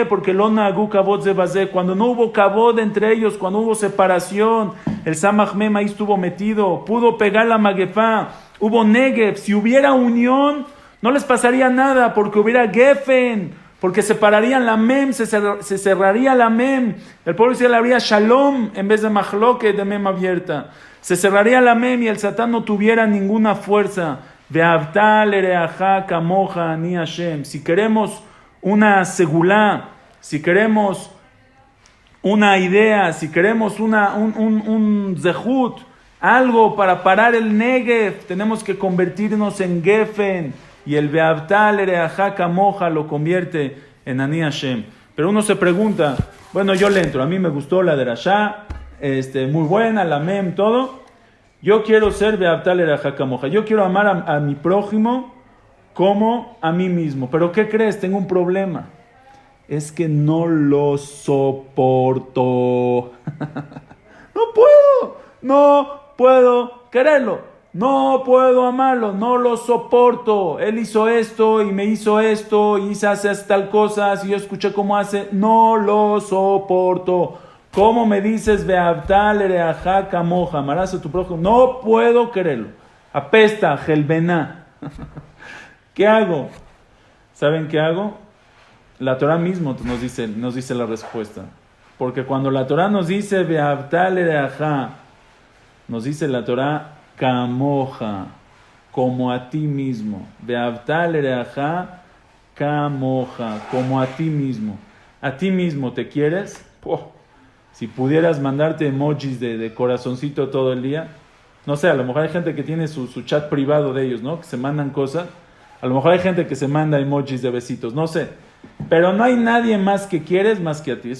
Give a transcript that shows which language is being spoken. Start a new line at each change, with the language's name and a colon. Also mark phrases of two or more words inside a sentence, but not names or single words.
Spanish: Porque
Hebrew: לא נהגו כבוד זה בזה.
Spanish: Cuando no hubo kabod entre ellos, cuando hubo separación, el Samach Mem ahí estuvo metido, pudo pegar la magefá, hubo negev. Si hubiera unión, no les pasaría nada, porque hubiera gefen, porque separarían la mem, se cerraría la mem. El pueblo Israel habría shalom en vez de machloket, de mem abierta. Se cerraría la mem y el satán no tuviera ninguna fuerza.
Hebrew: ואהבת לרעך כמוך אני השם.
Spanish: Si queremos una segulá, si queremos una idea, si queremos un zehut, algo para parar el negev, tenemos que convertirnos en gefen, y el
Hebrew: ואהבת לרעך כמוך
Spanish: lo convierte en
Hebrew: אני השם.
Spanish: Pero uno se pregunta, bueno, yo le entro, a mí me gustó la derashá, muy buena, la mem, todo. Yo quiero ser
Hebrew: ואהבת לרעך כמוך,
Spanish: yo quiero amar a mi prójimo como a mí mismo. ¿Pero qué crees? Tengo un problema. Es que no lo soporto. No puedo quererlo. No puedo amarlo. No lo soporto. Él hizo esto y me hizo esto y hace tal cosa. Y yo escuché cómo hace. No lo soporto. ¿Cómo me dices
Hebrew: ואהבת לרעך כמוך?
Spanish: Amarás a tu prójimo. No puedo quererlo. Apesta, gelbená. ¿Qué hago? ¿Saben qué hago? La Torah mismo nos dice la respuesta. Porque cuando la Torah nos dice
Hebrew: ואהבת לרעך,
Spanish: nos dice la Torah kamoja, como a ti mismo.
Hebrew: ואהבת לרעך כמוך,
Spanish: como a ti mismo. ¿A ti mismo te quieres? Si pudieras mandarte emojis de corazoncito todo el día. No sé, a lo mejor hay gente que tiene su chat privado de ellos, ¿no? Que se mandan cosas. A lo mejor hay gente que se manda emojis de besitos, no sé. Pero no hay nadie más que quieres más que a ti.